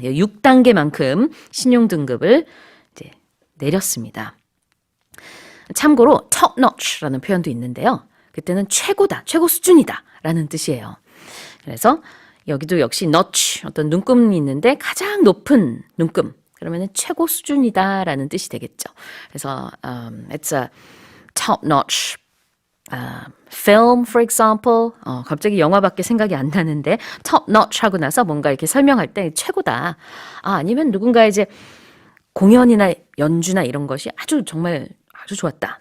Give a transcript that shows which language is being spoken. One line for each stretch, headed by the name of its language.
Korean: 6단계만큼 신용등급을 이제 내렸습니다. 참고로 top notch라는 표현도 있는데요. 그때는 최고다, 최고 수준이다 라는 뜻이에요. 그래서 여기도 역시 notch, 어떤 눈금이 있는데 가장 높은 눈금, 그러면 최고 수준이다라는 뜻이 되겠죠. 그래서
English: it's a top-notch film, for example.
Korean: 갑자기 영화밖에 생각이 안 나는데 top-notch 하고 나서 뭔가 이렇게 설명할 때 최고다. 아니면 누군가 이제 공연이나 연주나 이런 것이 아주 정말 아주 좋았다.